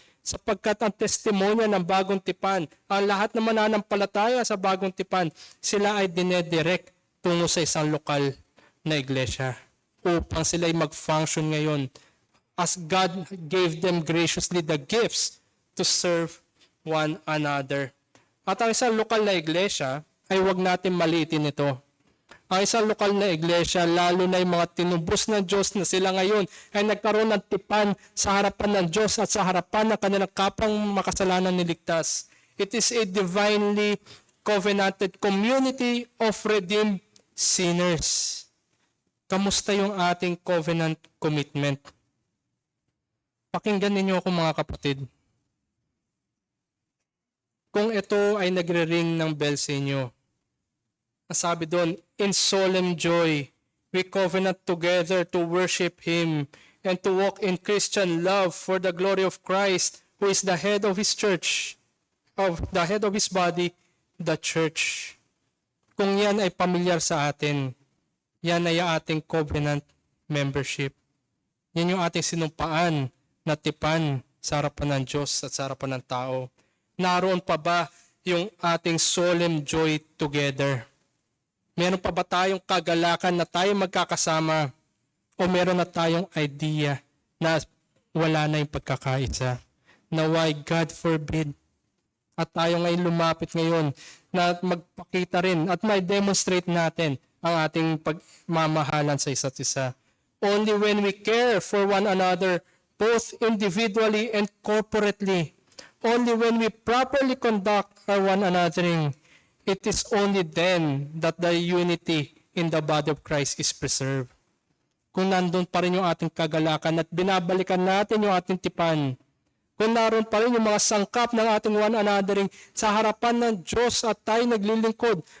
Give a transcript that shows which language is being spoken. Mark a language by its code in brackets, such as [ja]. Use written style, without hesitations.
[tl] Sapagkat ang testimonya ng bagong tipan, ang lahat ng mananampalataya sa bagong tipan, sila ay dinedirect tungo sa isang lokal na iglesia upang sila ay mag-function ngayon [en] as God gave them graciously the gifts to serve one another. [tl] At ang isang lokal na iglesia ay huwag natin maliitin ito. Ang isang lokal na iglesia, lalo na yung mga tinubos ng Diyos na sila ngayon ay nagkaroon ng tipan sa harapan ng Diyos at sa harapan ng kanilang kapang makasalanan niligtas. [en] It is a divinely covenanted community of redeemed sinners. [tl] Kamusta yung ating covenant commitment? Pakinggan ninyo ako mga kapatid. Kung ito ay nagre-ring ng bell sa inyo, sabi doon, [en] in solemn joy, we covenant together to worship Him and to walk in Christian love for the glory of Christ, who is the head of His church, of the head of His body, the church. [tl] Kung yan ay pamilyar sa atin, yan ay ating covenant membership. Yan yung ating sinumpaan na tipan sa harapan ng Diyos at sa harapan ng tao. Naroon pa ba yung ating solemn joy together? Meron pa ba tayong kagalakan na tayo magkakasama? O meron na tayong idea na wala na yung pagkakaisa? Naway [en] God forbid. [tl] At tayo ngayon lumapit ngayon na magpakita rin at may demonstrate natin ang ating pagmamahalan sa isa't isa. [en] Only when we care for one another, both individually and corporately, only when we properly conduct our one anothering, it is only then that the unity in the body of Christ is preserved. [tl] Kung nandun pa rin yung ating kagalakan at binabalikan natin yung ating tipan, kung naroon pa rin yung mga sangkap ng ating one anothering sa harapan ng Diyos at tayo naglilingkod